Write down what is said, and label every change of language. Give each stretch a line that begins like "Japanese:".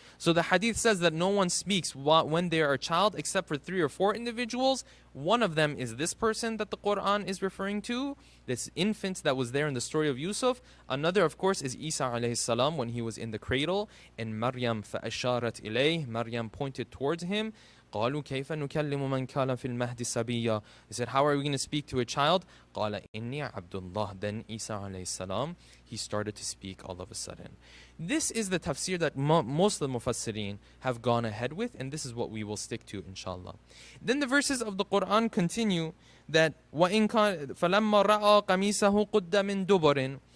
English: So the hadith says that no one speaks when they are a child except for 3 or 4 individuals. One of them is this person that the Quran is referring to, this infant that was there in the story of Yusuf. Another, of course, is Isa alayhi salam when he was in the cradle. And Maryam فَأَشَارَتْ إِلَيْهِ, Maryam pointed towards him.
Arabic: قالوا كيف نكلم من كان في المهد صبيا.
English: They said, how are we going to speak to a child?
Arabic: قال إني عبد الله.
English: Then Isa alayhi salam, he started to speak all of a sudden. This is the tafsir that most of the mufassirin have gone ahead with, and this is what we will stick to, inshallah. Then the verses of the Quran continue that وَإِن كان فَلَمَّا رَأَى قَمِيصَهُ قُدَّ مِن دُبُرٍ.